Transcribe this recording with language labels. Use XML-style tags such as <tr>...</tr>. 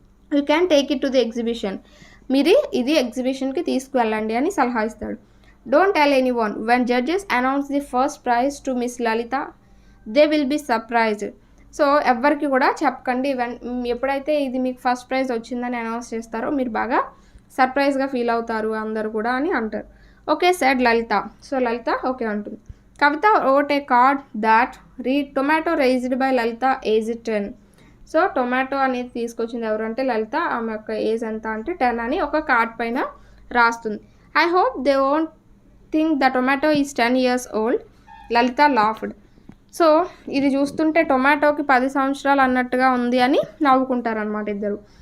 <en>You can take it to the exhibition.</en> <te>మీరు ఇది ఎగ్జిబిషన్కి తీసుకువెళ్ళండి అని సలహా ఇస్తాడు.</te> <en>Don't tell anyone. When judges announce the first prize to Miss Lalita, they will be surprised.</en> <te>So ఎవ్వరికి కూడా చెప్పకండి. ఎప్పుడైతే ఇది మీకు ఫస్ట్ ప్రైజ్ వచ్చిందని అనౌన్స్ చేస్తారో మీరు బాగా సర్ప్రైజ్గా ఫీల్ అవుతారు అందరు కూడా అని అంటారు.</te> <en>Okay said Lalita.</en> <te>సో లలిత ఓకే అంటుంది.</te> <en>Kavita wrote a card that read, Tomato raised by Lalita, age 10.</en> <te>So tomato అనేది తీసుకొచ్చింది ఎవరంటే లలిత. ఆమె యొక్క ఏజ్ ఎంత అంటే 10 అని ఒక కార్డ్ పైన రాస్తుంది.</te> <en>I hope they won't think the tomato is 10 years old. Lalitha laughed.</en> <te>So ఇది చూస్తుంటే టొమాటోకి 10 సంవత్సరాలు అన్నట్టుగా ఉంది అని నవ్వుకుంటారనమాట ఇద్దరు.</te>